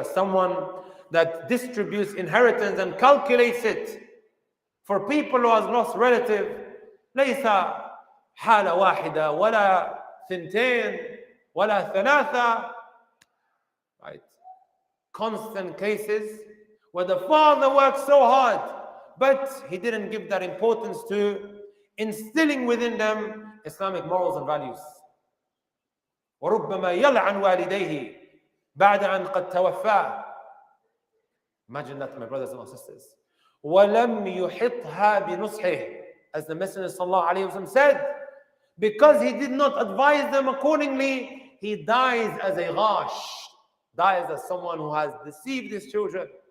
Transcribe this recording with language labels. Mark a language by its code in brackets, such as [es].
[en] As someone that distributes inheritance and calculates it for people who has lost relative, [ar] ليس حالة واحدة ولا ثنتين ولا ثلاثة. [en] Right? Constant cases where the father worked so hard, but he didn't give that importance to instilling within them Islamic morals and values. [ar] وربما يلعن والديه بعد أن قد توفاه. [en] Imagine that, my brothers and my sisters. [ar] ولم يحطها بنصحه, [en] as the Messenger sallallahu alaihi wasallam said, because he did not advise them accordingly, he dies as a ghash, dies as someone who has deceived his children.